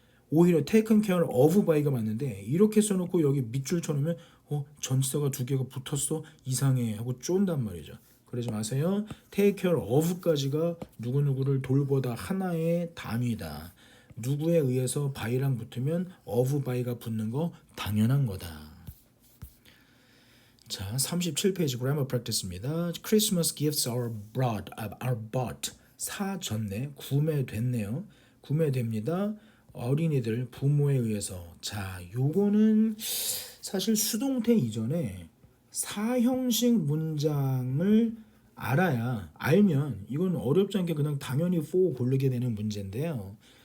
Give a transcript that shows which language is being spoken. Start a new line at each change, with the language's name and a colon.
Korean: 오히려 taken care of by가 맞는데 이렇게 써놓고 여기 밑줄 쳐놓으면 전치사가 두 개가 붙었어 이상해 하고 쫀단 말이죠. 그러지 마세요. take care of까지가 누구누구를 돌보다 하나의 단위다. 누구에 의해서 by랑 붙으면 of by가 붙는 거 당연한 거다. 자, 37페이지 grammar practice입니다.
English: Christmas gifts are bought.
Korean: 사졌네. 구매됐네요. 구매됩니다. 어린이들 부모에 의해서. 자, 요거는 사실 수동태 이전에 사형식 문장을 알면 이건 어렵지 않게 그냥 당연히 for 고르게 되는 문제인데요.